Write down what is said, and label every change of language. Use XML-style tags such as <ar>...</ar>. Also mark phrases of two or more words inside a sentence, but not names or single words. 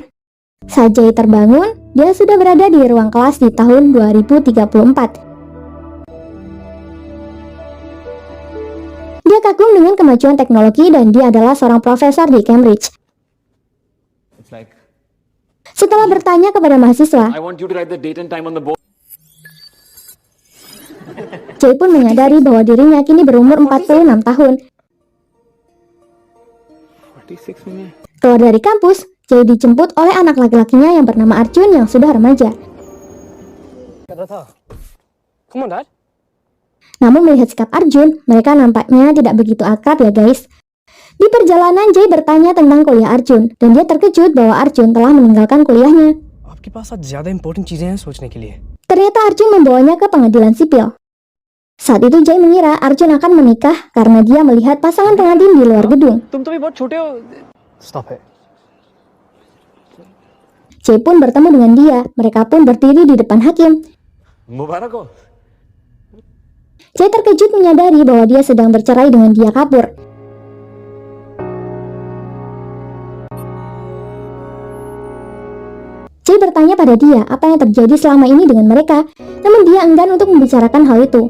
<id>Saat Jay terbangun, dia sudah berada di ruang kelas di tahun 2034. Dia kagum dengan kemajuan teknologi dan dia adalah seorang profesor di Cambridge. Setelah bertanya kepada mahasiswa,</id> <en>I want you to write the date and time on the board.</en> <id>Jay pun menyadari bahwa dirinya kini berumur 46 tahun.</id> <hi>46 में</hi> <id>Keluar dari kampus, Jay dijemput oleh anak laki-lakinya yang bernama Arjun yang sudah remaja.</id> <en>Come on, Dad.</en> <id>Namun melihat sikap Arjun, mereka nampaknya tidak begitu akrab ya guys. Di perjalanan Jay bertanya tentang kuliah Arjun dan dia terkejut bahwa Arjun telah meninggalkan kuliahnya.</id> <hi>आपके पास आज ज्यादा इंपॉर्टेंट चीजें हैं सोचने के लिए.</hi> <id>Ternyata Arjun membawanya ke pengadilan sipil. Saat itu Jay mengira Arjun akan menikah karena dia melihat pasangan pengantin di luar gedung.</id> <hi>तुम तो भी बहुत छोटे हो.</hi> <en>Stop it.</en> <id>Jay pun bertemu dengan dia. Mereka pun berdiri di depan hakim.</id> <hi>मुबारक हो.</hi> <id>Jay terkejut menyadari bahwa dia sedang bercerai dengan Dia Kapoor. Jay bertanya pada dia apa yang terjadi selama ini dengan mereka, namun dia enggan untuk membicarakan hal itu.</id>